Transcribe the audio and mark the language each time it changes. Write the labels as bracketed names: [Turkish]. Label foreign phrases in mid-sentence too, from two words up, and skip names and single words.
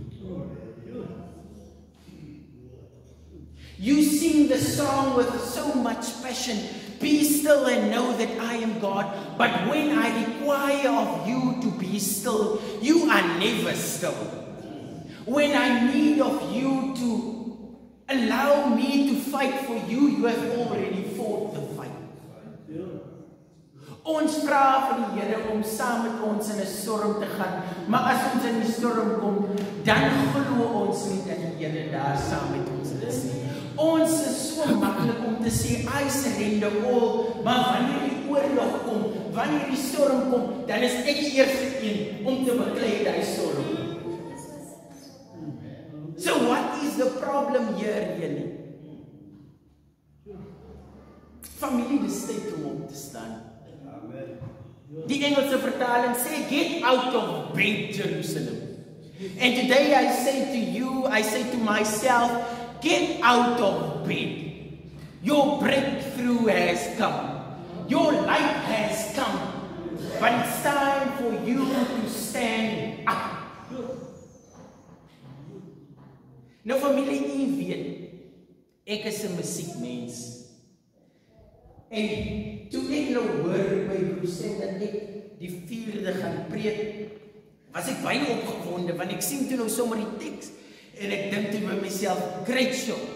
[English] You sing the song with so much passion, be still and know that I am God. But when I require of you to be still, you are never still. When I need of you to allow me to fight for you, you have already fought the fight. [Afrikaans] Ons vra vir die Here om saam met ons in 'n storm te gaan, maar as ons in die storm kom, dan glo ons nie dat die Here daar saam met ons is nie. Ons is so maklik om te sê, [English] I surrender all, [Afrikaans] maar wanneer die oorlog kom, wanneer die storm kom, dan is ek die eerste een om te beklei die storm. [English] So what is the problem here, julle? [Afrikaans] Familie, dis tyd om op te staan. Die Engelse vertaling sê, [English] get out of bed, Jerusalem. And today I say to you, I say to myself, get out of bed. Your breakthrough has come. Your light has come. But it's time for you to stand up. [Afrikaans] Nou familie, u weet, ek is 'n musiekmens. En toe ek nou hoor by Bruce dat ek die 4de gaan preek, was ek baie opgewonde, want ek sien toe nou sommer die teks, en ek dink toe by myself, [English] great show.